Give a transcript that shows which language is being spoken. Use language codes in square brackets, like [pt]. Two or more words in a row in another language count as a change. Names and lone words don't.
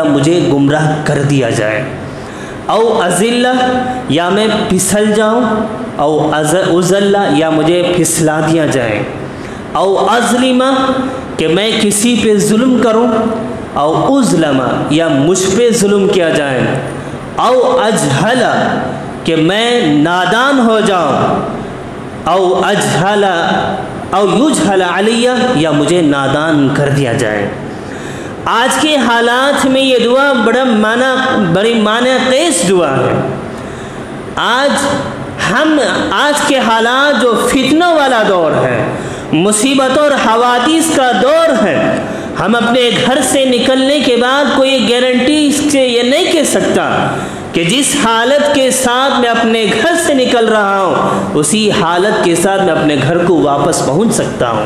[ur] مجھے گمراہ کر دیا جائے، [ar] او ازل [ur] یا میں پھسل جاؤں، [ar] او ازل [ur] یا مجھے پھسلا دیا جائے، [ar] او ازلم [ur] کہ میں کسی پہ ظلم کروں، [ar] او اظلم [ur] یا مجھ پہ ظلم کیا جائے، [ar] او اجہل [ur] کہ میں نادان ہو جاؤں، [ar] او اجہل او یجہل علی [ur] یا مجھے نادان کر دیا جائے۔ آج کے حالات میں یہ دعا بڑی معنی خیز دعا ہے۔ آج کے حالات جو فتنوں والا دور ہے، مصیبتوں اور حوادث کا دور ہے، ہم اپنے گھر سے نکلنے کے بعد کوئی گارنٹی سے یہ نہیں کہہ سکتا کہ جس حالت کے ساتھ میں اپنے گھر سے نکل رہا ہوں اسی حالت کے ساتھ میں اپنے گھر کو واپس پہنچ سکتا ہوں۔